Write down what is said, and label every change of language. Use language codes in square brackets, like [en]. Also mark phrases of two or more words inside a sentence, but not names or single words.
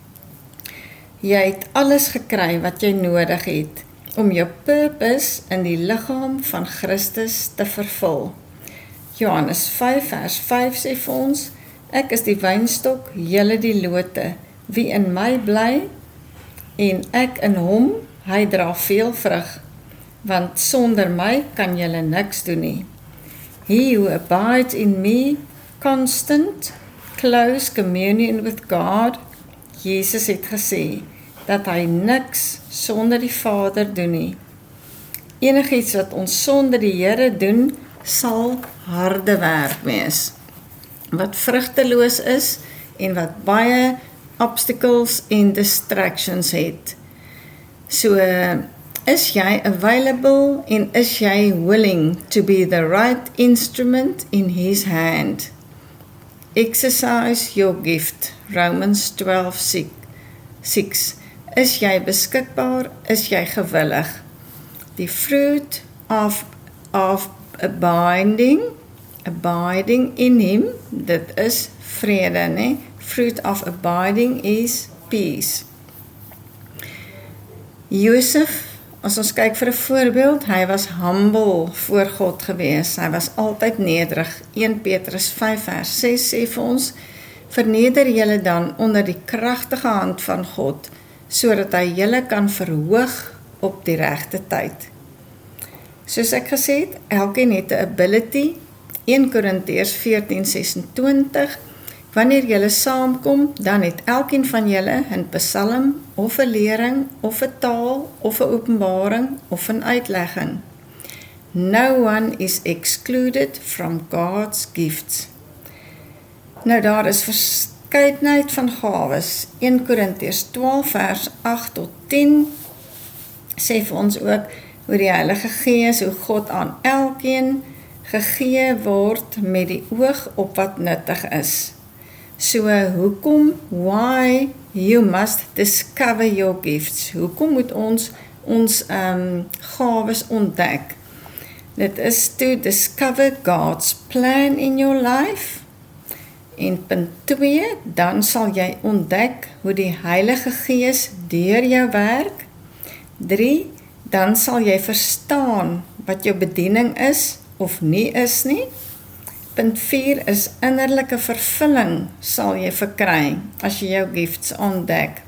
[af] Jy het alles gekry wat jy nodig het, om jou purpose in die liggaam van Christus te vervul. Johannes 5 vers 5 sê vir ons, ek is die wynstok, julle die lote, wie in my bly, en ek in hom, hy dra veel vrug, want sonder my kan julle niks doen nie. [en] He who abides in me, constant, close communion with God, [af] Jesus het gesê, dat hy niks sonder die Vader doen nie. Enigiets wat ons sonder die Here doen, sal harde werk wees, wat vrugteloos is en wat baie obstacles en distractions het. [en] So, [af] is jy available en is jy [en] willing to be the right instrument in his hand? Exercise your gift, Romans 12:6. [af] Is jy beskikbaar? Is jy gewillig? Die [en] fruit of abiding in him, [af] dit is vrede, né? [en] Fruit of abiding is peace. [af] Josef, as ons kyk vir 'n voorbeeld, hy was humble voor God gewees. Hy was altyd nederig. 1 Petrus 5:6 sê vir ons, verneder julle dan onder die kragtige hand van God, sodat hy julle kan verhoog op die regte tyd. Soos ek gesê het, elkeen het 'n ability. 1 Korintiërs 14:26, wanneer julle saamkom, dan het elkeen van julle 'n psalm, of 'n lering, of 'n taal, of 'n openbaring, of 'n uitlegging. [en] No one is excluded from God's gifts. [af] Nou daar is verskeidenheid van gawes. 1 Korintiërs 12:8-10 sê vir ons ook hoe die Heilige Gees, hoe God aan elkeen gegee word met die oog op wat nuttig is. [en] So, why you must discover your gifts. [af] Hoekom moet ons gawes ontdek? Dit is [en] to discover God's plan in your life. [af] En punt 2, dan sal jy ontdek hoe die Heilige Gees deur jou werk. 3, dan sal jy verstaan wat jou bediening is of nie is nie. Punt 4 is innerlike vervulling sal jy verkry as jy jou gifts ontdek.